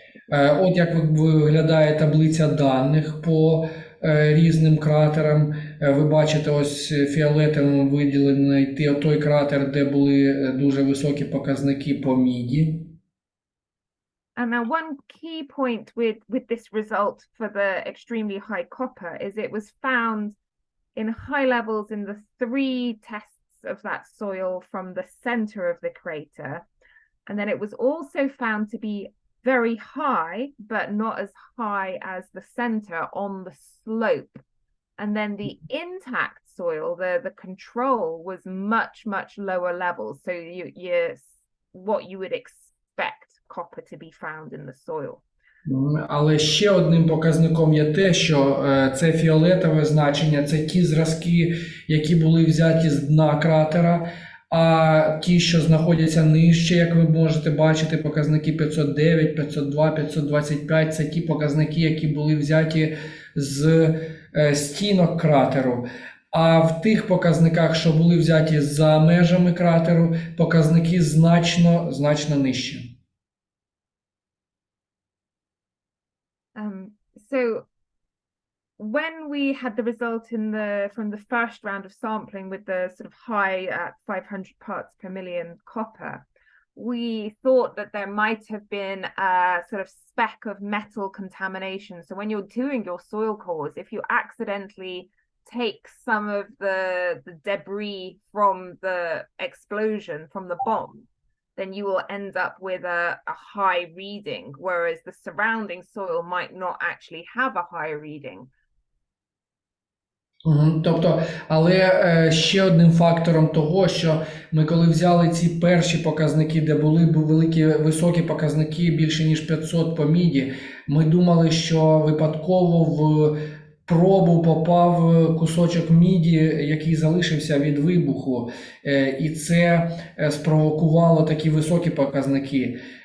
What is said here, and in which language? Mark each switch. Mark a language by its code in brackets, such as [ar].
[uk] От як виглядає таблиця даних по різним кратерам. Ви бачите, ось фіолетовим виділений той кратер, де були дуже високі показники по міді. [en] And now one key point with this result for the extremely high copper is it was found in high levels in the 3 tests of that soil from the center of the crater. And then it was also found to be very high, but not as high as the center on the slope. And then the intact soil, the control was much lower levels. So what you would expect copper to be found in the soil. [uk] Але ще одним показником є те, що це фіолетове значення, це ті зразки, які були взяті з дна кратера, а ті, що знаходяться нижче, як ви можете бачити, показники 509, 502, 525, це ті показники, які були взяті з стінок кратеру. А в тих показниках, що були взяті за межами кратеру, показники значно нижчі. [en] so when we had the result from the first round of sampling with the sort of high at 500 parts per million copper, we thought that there might have been a sort of speck of metal contamination. So when you're doing your soil cores, if you accidentally take some of the debris from the explosion, from the bomb, then you will end up with a high reading, whereas the surrounding soil might not actually have a high reading. [uk] Тобто, але ще одним фактором того, що ми коли взяли ці перші показники, де були великі високі показники більше ніж 500 по міді, ми думали, що випадково в пробу попав кусочок міді, який залишився від вибуху, і це спровокувало такі високі показники.